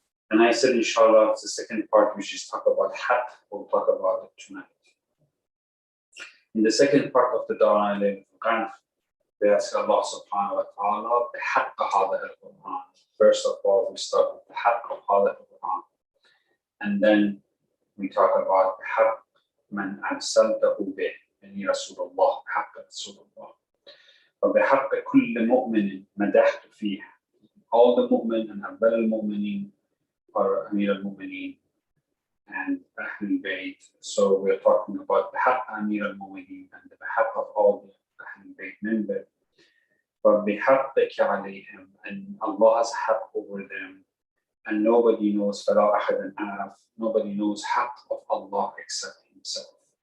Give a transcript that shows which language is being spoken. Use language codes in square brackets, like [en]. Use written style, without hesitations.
[en] And I said, inshallah, the second part, which is talk about Haqq, we'll talk about it tonight. In the second part of the Dua al-Qadr, we ask Allah subhanahu wa ta'ala [ar] بحق هذا القرآن. [en] First of all, we start with the Haqq of [ar] هذا القرآن. [en] And then we talk about [ar] بحق من أرسلته به يعني رسول الله بحق رسول الله. وبحق كل مؤمن مدحت فيه. [en] All the mu'min and [ar] أفضل المؤمنين [en] are أمير المؤمنين and Ahlul Bayt. So we're talking about [ar] بحق أمير المؤمنين [en] and the بحق of all the Ahlul Bayt members. But [ar] بحقك عليهم, [en] and Allah has haqq over them, and nobody knows [ar] فلا أحد عرف, [en] nobody knows haqq of Allah except Himself.